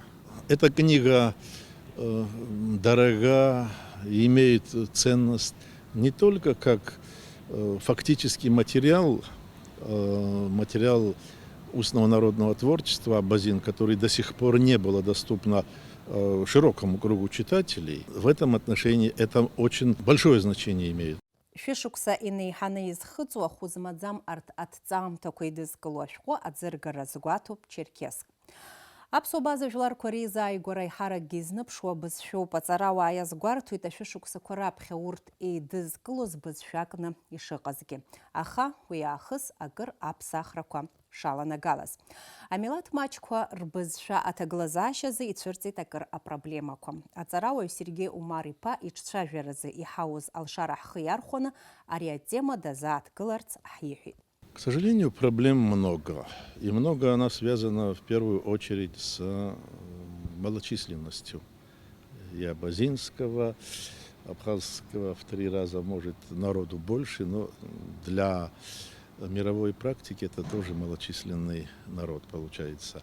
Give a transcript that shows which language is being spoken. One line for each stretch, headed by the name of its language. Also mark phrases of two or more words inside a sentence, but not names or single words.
Russian: Эта книга дорога, имеет ценность не только как фактический материал устного народного творчества Абазин, который до сих пор не было доступно широкому кругу читателей. В этом отношении это очень большое значение имеет.
Abkhazian: Шәышықәса инеиҳаны изхыҵуа хәызмаӡам арҭ аҭҵаамҭақәа идызкыло ашәҟәы аӡыргара згәаҭоуп Черкесск. Аԥсуа базажәларқәа реизааигәара иҳаракгьы изныԥшуа бызшәоуп. Аҵарауаа иазгәарҭоит ашәышықәсақәа раԥхьа урҭ еидызкылоз бызшәакны ишыҟазгьы. Аха уи аахыс акыр аԥсахрақәа шаланагалаз. Амилаҭ маҷқәа рбызшәа аҭагылазаашьазы ицәырҵит акыр апроблемақәа. Аҵарауаҩ Сергеи Умар-иԥа иҿцәажәаразы иҳауз алшара ҳхы иархәаны ари атема дазааҭгыларц ҳиҳәеит.
Russian: К сожалению, проблем много. И много она связана в первую очередь с малочисленностью. И абазинского, абхазского в 3 раза, может, народу больше, но для мировой практики это тоже малочисленный народ получается.